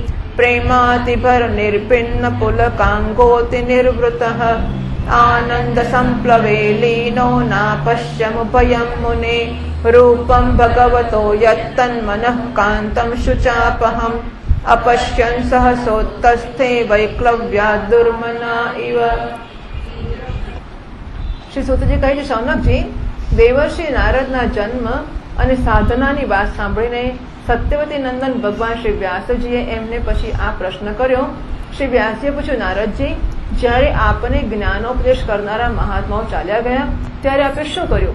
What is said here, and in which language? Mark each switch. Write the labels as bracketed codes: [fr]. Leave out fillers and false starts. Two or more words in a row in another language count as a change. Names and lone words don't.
[sa] प्रेमातिभरनिर्भिन्नपुलकाङ्गोतिनिर्वृतः आनन्दसम्प्लवे लीनो नापश्यमुभयं मुने रूपं भगवतो यत्तन्मनः कान्तं शुचापहम् अपश्यन् सहसोत्तस्थे वैक्लव्यात् दुर्मना इव। [gu] श्री सूतजी કહે છે શૌનકજી દેવર્ષિ નારદના જન્મ અને સાધનાની વાત સાંભળીને સત્યવતી નંદન ભગવાન શ્રી વ્યાસજીએ એમને પછી આ પ્રશ્ન કર્યો। શ્રી વ્યાસજીએ પૂછ્યું, નારદજી, જ્યારે આપને જ્ઞાનોપદેશ કરનારા મહાત્માઓ ચાલ્યા ગયા ત્યારે આપે શું કર્યું?